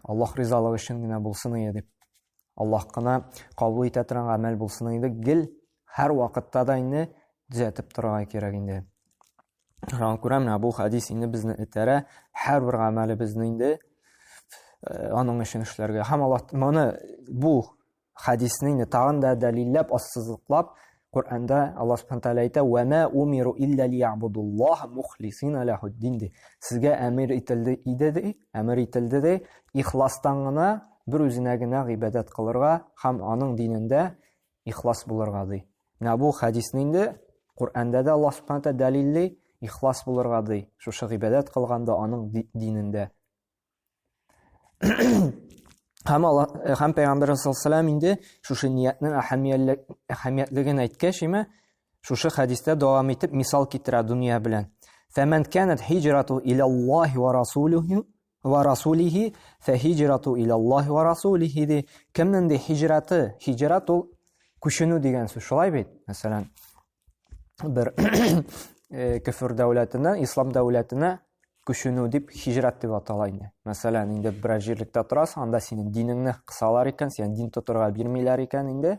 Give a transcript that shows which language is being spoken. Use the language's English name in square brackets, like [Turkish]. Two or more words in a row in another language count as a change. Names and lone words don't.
[Tatar] Аллаһ ризалыгы өчен генә булсын иде дип. Аллаһ кына кабул итә торган гамәл булсын иде, гел һәр вакытта да инде төзәтеп торырга кирәк инде. Шуңа күрә менә бу хадис инде безне этәрә, һәрбер гамәлебезне инде аның өчен эшләргә. Һәм Аллаһ моны бу хадисне инде тагын да дәлилләп, ассызыклап Qur'anda Allah Subhanahu Taala әйтә: [Arabic] "وما أمروا إلا ليعبدوا الله مخلصين له الدين" [Tatar] ди. Сезгә әмир ителде ди, ихластан гына бер үзенә генә гыйбадат кылырга һәм аның динендә ихлас булырга ди. Менә бу хадисне инде Qur'анда да Allah Subhanahu Taala дәлилли ихлас булырга ди. Шушы гыйбадат кылганда аның динендә. Һәм Пәйгамбер саллаллаһу инде шушы ниятнең әһәмиятлеген әйткәч, шушы хадистә дәвам итеп мисал китерә дөнья белән. [Arabic] "فمن كانت هجرته إلى الله ورسوله فهجرته إلى الله ورسوله" ди. [Tatar] Кемнең ди һиҗрат ул күченү дигән сүз, шулай бит? Мәсәлән, бер кефер дәүләтеннән ислам дәүләтенә күченү дип һиҗрат дип атала инде. Мәсәлән, инде бер җирлектә торасың, анда синең динеңне кысалар икән, син дин тотырга бирмиләр икән инде.